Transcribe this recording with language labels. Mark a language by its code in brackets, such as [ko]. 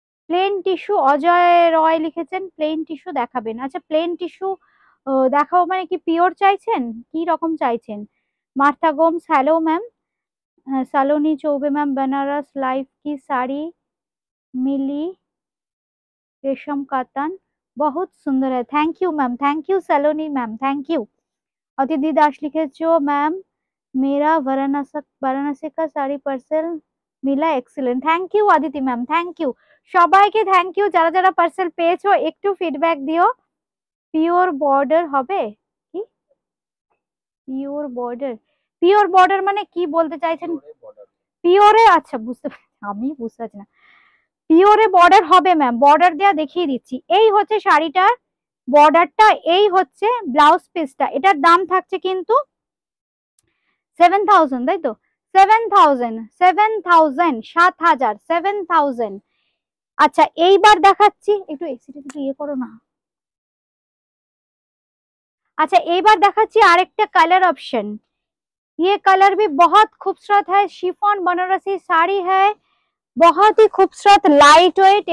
[bn] Plane tissue, Ajay রয় লিখেছেন plane tissue দেখাবেন। আচ্ছা প্লেন টিস্যু দেখাও মানে কি পিওর চাইছেন, কি রকম চাইছেন? Martha Gomes hello ma'am. [hi] সালোनी Choubey ma'am Banaras life की साड़ी मिली रेशम कातन बहुत सुंदर है। Thank you ma'am, thank you Saloni ma'am, thank you. अतिथि दास लिखेছো मैम मेरा वाराणसी का साड़ी पार्सल मिला excellent. Thank you Aditi ma'am, thank you. [bn] সবাইকে থ্যাংক ইউ, যারা যারা পার্সেল পেয়েছো একটু ফিডব্যাক দিও। পিওর বর্ডার হবে কি? পিওর বর্ডার, পিওর বর্ডার মানে কি বলতে চাইছেন? পিওরে, আচ্ছা বুঝতে পারছি, আমি বুঝতে পারছি না। পিওরে বর্ডার হবে ম্যাম, বর্ডার দেওয়া দেখিয়ে দিচ্ছি। এই হচ্ছে শাড়িটার বর্ডারটা এই হচ্ছে ব্লাউজ পিসটা, এটার দাম থাকছে কিন্তু 7000, তাই তো? 7000, 7000, 7000, 7000। আচ্ছা এইবার দেখাচ্ছি, একটু এসিটা একটু ইয়ে করো না। [hi] अच्छा एक बार [bn] দেখাচ্ছি আরেকটা কালার অপশন। [hi] ये कलर भी बहुत खूबसूरत है, शिफॉन बनारसी শাড়ি है, बहुत ही खूबसूरत লাইট ওয়েট।